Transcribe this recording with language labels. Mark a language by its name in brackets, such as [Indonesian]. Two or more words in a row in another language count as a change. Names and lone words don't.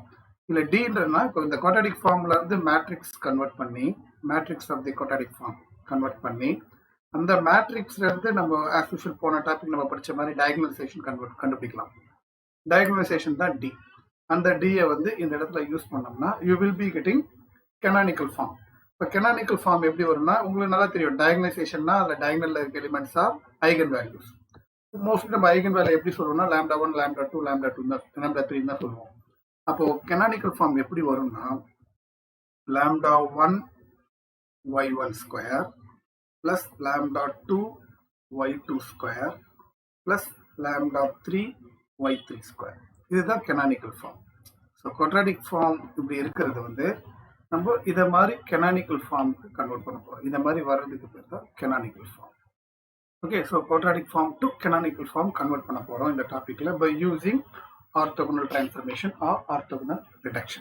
[Tamil] இல்லை டீன்றதுனா இப்போ இந்த [English] quadratic formல [Tamil] இருந்து [English] matrix convert [Tamil] பண்ணி, [English] matrix of the quadratic form convert [Tamil] பண்ணி, அந்த மேட்ரிக்ஸ்ல இருந்து நம்ம [English] as usual [Tamil] போன டாபிக் நம்ம படிச்ச மாதிரி டயகனலைசேஷன் கண்டுபிடிக்கலாம். டயகனலைசேஷன் தான் D. அந்த டியை வந்து இந்த இடத்துல யூஸ் பண்ணோம்னா [English] you will be getting canonical form. [Tamil] இப்போ [English] canonical form [Tamil] எப்படி வரும்னா உங்களுக்கு நல்லா தெரியும், டயகனலைசேஷன்னா அதில் டயகனல்ல இருக்க [English] elements are eigen values. [Tamil] மோஸ்ட்லி நம்ம [English] eigen value [Tamil] எப்படி சொல்லுவோம்னா λ1, λ2, λ3 தான் சொல்லுவோம். அப்போ [English] canonical form [Tamil] எப்படி வரும்னா λ1 y1² + λ2 y2² + λ3 y3². இதுதான் [English] canonical form. so quadratic form [Tamil] இப்படி இருக்கிறது வந்து நம்ம இதை மாதிரி [English] canonical formக்கு convert [Tamil] பண்ண போகிறோம். இந்த மாதிரி வர்றதுக்கு பேர் தான் [English] canonical form. okay, so quadratic form to canonical form convert [Tamil] பண்ண போகிறோம் இந்த டாப்பிக்கில் [English] by using orthogonal transformation or orthogonal reduction.